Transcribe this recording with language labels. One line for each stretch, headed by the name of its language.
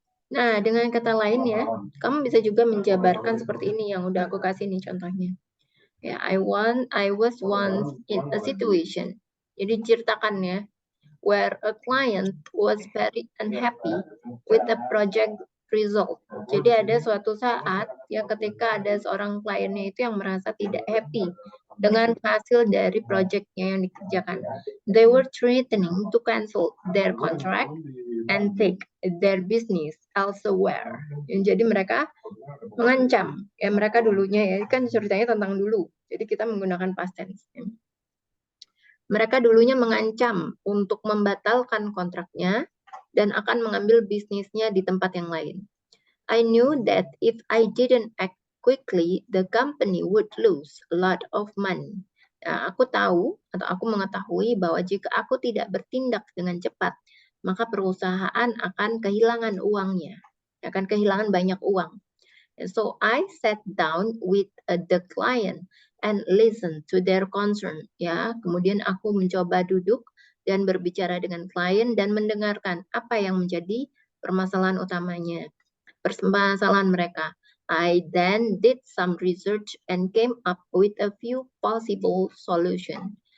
Indonesian: Nah, dengan kata lain ya, kamu bisa juga menjabarkan seperti ini yang udah aku kasih nih contohnya.
English: Ya, I was once in a situation.
Indonesian: Jadi ceritakan ya,
English: where a client was very unhappy with the project result.
Indonesian: Jadi ada suatu saat ya ketika ada seorang kliennya itu yang merasa tidak happy dengan hasil dari projectnya yang dikerjakan.
English: They were threatening to cancel their contract and take their business elsewhere.
Indonesian: Jadi mereka mengancam, ya mereka dulunya ya kan ceritanya tentang dulu. Jadi kita menggunakan past tense. Mereka dulunya mengancam untuk membatalkan kontraknya dan akan mengambil bisnisnya di tempat yang lain.
English: I knew that if I didn't act quickly, the company would lose a lot of money.
Indonesian: Nah, aku tahu atau aku mengetahui bahwa jika aku tidak bertindak dengan cepat, maka perusahaan akan kehilangan uangnya, akan kehilangan banyak uang.
English: And so I sat down with the client and listen to their concern.
Indonesian: Ya, kemudian aku mencoba duduk dan berbicara dengan klien dan mendengarkan apa yang menjadi permasalahan utamanya, permasalahan mereka.
English: I then did some research and came up with a few possible solution.